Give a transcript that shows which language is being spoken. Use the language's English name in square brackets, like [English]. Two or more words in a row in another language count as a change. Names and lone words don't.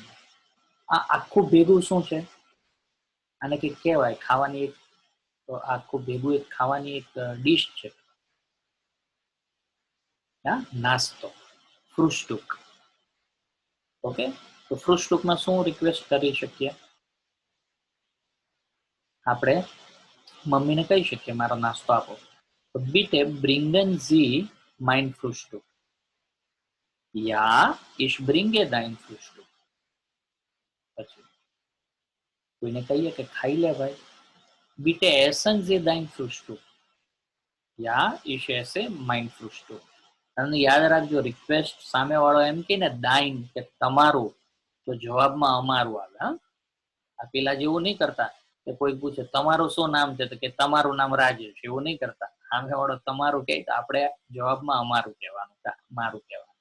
[Gujarati] આ આખું ભેગું શું છે, આને કંઈક કહેવાય, ખાવાની એક, તો આખું ભેગું એક ખાવાની એક ડીશ છે. નાસ્તો, ફ્રુસ્ટુક. ઓકે, તો ફ્રુસ્ટુકમાં શું રિક્વેસ્ટ કરી શકીએ આપણે? મમ્મીને કહી શકીએ મારો નાસ્તો આપો. [German] તો bitte bringen Sie mein Frühstück. Ja, ich bringe dein Frühstück. [Gujarati] પછી કોઈને કહીએ કે ખાઈ લે ભાઈ, [German] bitte essen Sie dein Frühstück. Ja, ich esse mein Frühstück. [Gujarati] અને યાદ રાખજો, રિક્વેસ્ટ સામે વાળો એમ કે ને દાઈન કે તમારું, તો જવાબમાં અમારું આવે. આ પેલા જેવું નહીં કરતા કે કોઈ પૂછે તમારું શું નામ છે, તો કે તમારું નામ રાજેશ, એવું નહીં કરતા. સામે વાળો તમારું કહે તો આપણે જવાબમાં અમારું કહેવાનું, મારું કહેવાનું.